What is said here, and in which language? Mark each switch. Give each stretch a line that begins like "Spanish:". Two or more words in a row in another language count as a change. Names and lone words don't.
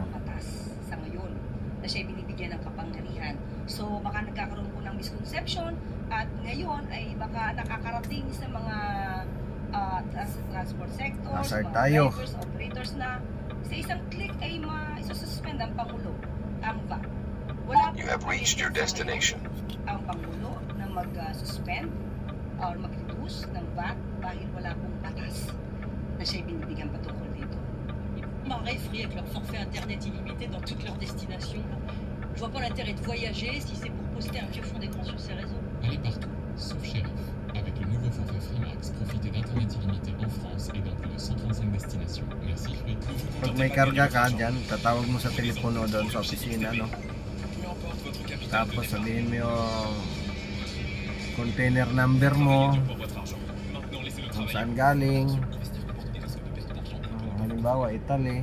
Filipino: Sa ngayon na siya binibigyan ng kapangyarihan. So baka nagkakaroon po ng misconception at ngayon ay baka nakakarating sa mga
English: transport sectors,
Filipino: Hazard mga tayo. drivers, operators na sa isang click ay ma-suspend ang Pangulo ang VAT. Wala
English: You have reached your destination.
Filipino: ang Pangulo na mag-suspend or mag-reduce ng VAT dahil wala pong batas na siya binibigyan patungkol dito.
French: Marais free avec leur forfait internet illimité dans toutes leurs destinations. Je vois pas l'intérêt de voyager si c'est pour poster un vieux fond d'écran sur ces réseaux. Allez partout, sauf Sheriff. Avec le nouveau forfait Freemax, profitez d'internet illimité en France et dans plus de 135 destinations. Merci Free.
Filipino: Pag may karga ka dyan, tatawag mo sa telepono doon sa opisina, no? Tapos sabihin mo yung container number mo, kung saan galing. Halimbawa, Italy.